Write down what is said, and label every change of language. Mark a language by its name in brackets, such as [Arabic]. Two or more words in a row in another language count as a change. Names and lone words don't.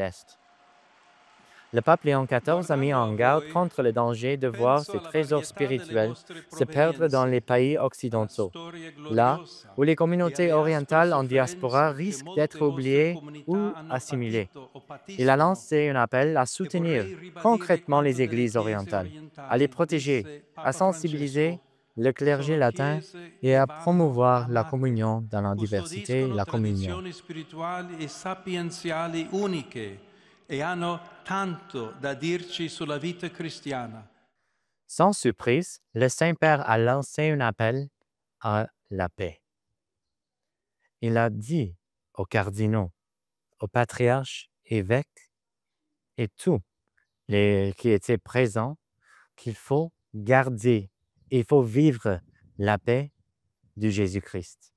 [French] » Le pape Léon XIV a mis en garde contre le danger de voir ces trésors spirituels se perdre dans les pays occidentaux, là où les communautés orientales en diaspora risquent d'être oubliées ou assimilées. Il a lancé un appel à soutenir concrètement les églises orientales, à les protéger, à sensibiliser le clergé latin et à promouvoir la communion dans la diversité et la communion. [Italian] E hanno tanto da dirci sulla vita cristiana. [French] Sans surprise, le Saint-Père a lancé un appel à la paix. Il a dit aux cardinaux, aux patriarches, évêques et tous les qui étaient présents qu'il faut garder, il faut vivre la paix du Jésus-Christ.